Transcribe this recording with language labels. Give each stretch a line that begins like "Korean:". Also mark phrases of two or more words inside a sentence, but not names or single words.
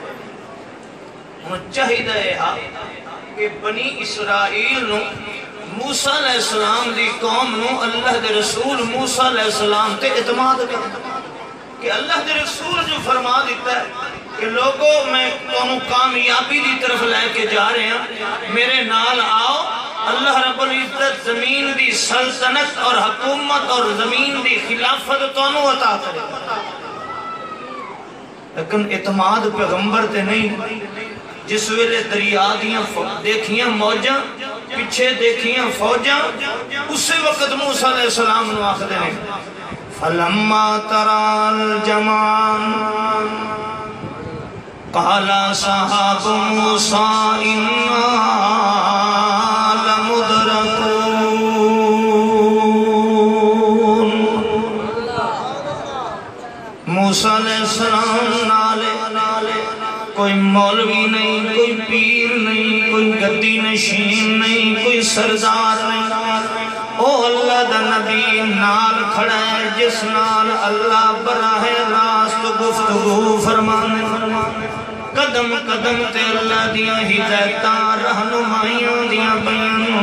Punjabi: چاہیدہ ہے کہ بنی اسرائیل نو موسیٰ علیہ السلام دی قوم نو اللہ دے رسول موسیٰ علیہ السلام تے اعتماد کرنا کہ اللہ دے رسول جو فرما دیتا ہے کہ لوگوں میں تمہیں کامیابی دی طرف لے کے جا رہے ہیں، میرے نال آؤ،
Arabic: اللہ رب العزت
Punjabi: زمین دی سلطنت اور حکومت اور زمین دی خلافت تمہیں عطا کرے۔ لیکن اعتماد پیغمبر تے نہیں، جس ویلے دریا دیاں دیکھیاں موجاں، پیچھے دیکھیاں فوجاں، اسی وقت موسیٰ علیہ السلام نو آخدے ہیں
Arabic: فَلَمَّا تَرَى الْجَمْعَانِ قَالَ أَصْحَابُ مُوسَىٰ إِنَّا لَمُدْرَكُونَ۔
Punjabi: موسیٰ علیہ السلام نالے کوئی مولوی نہیں، کوئی پیر نہیں، کوئی گدی نشین نہیں، کوئی سردار نہیں، او اللہ دا نبی نال کھڑا ہے جس نال اللہ براہ راست گفتگو فرمانے، قدم قدم تے اللہ دیاں ہدایتاں رہنمائیاں دیاں بیان۔